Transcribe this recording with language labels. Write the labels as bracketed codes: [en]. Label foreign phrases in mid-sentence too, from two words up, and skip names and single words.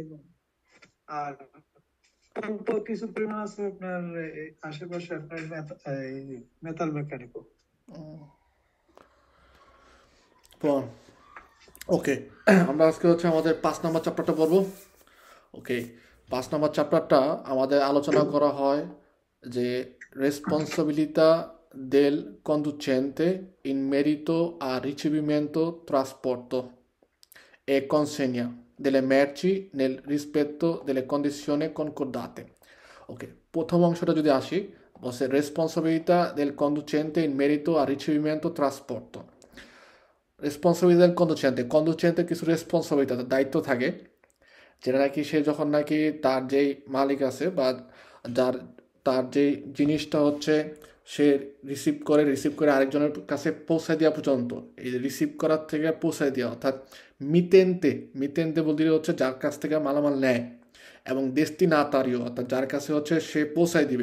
[bn] আর অল্প কিছু পরিমাণ আছে আপনার আশেপাশে আপনার মেটাল মেকানিকও। ওকে। আমরা আজকে হচ্ছে আমাদের 5 নম্বর চ্যাপ্টারটা পড়বো। ওকে। 5 নম্বর চ্যাপ্টারটা আমাদের আলোচনা করা হয় যে [it] responsabilità del conducente in merito al ricevimento, trasporto e consegna delle merci nel rispetto delle condizioni concordate. [bn] ওকে, প্রথম অংশটা যদি আসি, বলছে [it] responsabilità del conducente in merito al ricevimento, trasporto. responsabilità del conducente, [bn] কন্ডুচেন্টের কিছু রেসপন্সিবিলিটি, দায়িত্ব থাকে, যেটা নাকি সে যখন নাকি তার যেই মালিক আছে বা যার তার যে জিনিসটা হচ্ছে সে রিসিভ করে আরেকজনের কাছে পৌঁছায় দেওয়া পর্যন্ত, এই রিসিভ করার থেকে পৌঁছায় দেওয়া, অর্থাৎ [it] mittente mittente [bn] বলতে হচ্ছে যার কাছ থেকে মালামাল নেয়, এবং ডেস্টিনাতারিও অর্থাৎ যার কাছে হচ্ছে সে পৌঁছায় দিবে।